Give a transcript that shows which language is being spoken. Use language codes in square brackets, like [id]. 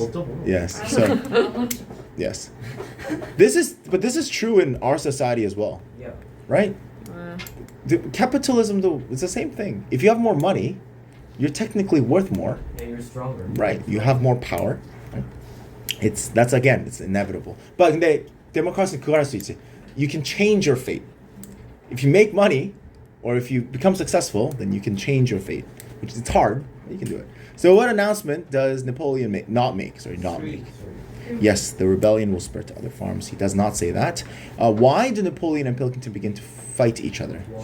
[ko] 멋져 보여. [en] Yes. So yes. This is true in our society as well, Yeah. right? 아, Capitalism though, it's the same thing. If you have more money, you're technically worth more, Yeah, you're stronger. right? You have more power. Right? It's inevitable. [ko] But 근데 데모크라시는 그거 할 수 있지. [en] You can change your fate. If you make money, or if you become successful, then you can change your fate. Which is hard, but you can do it. So what announcement does Napoleon not make? Yes, the rebellion will spread to other farms. He does not say that. Why do Napoleon and Pilkington begin to fight each other?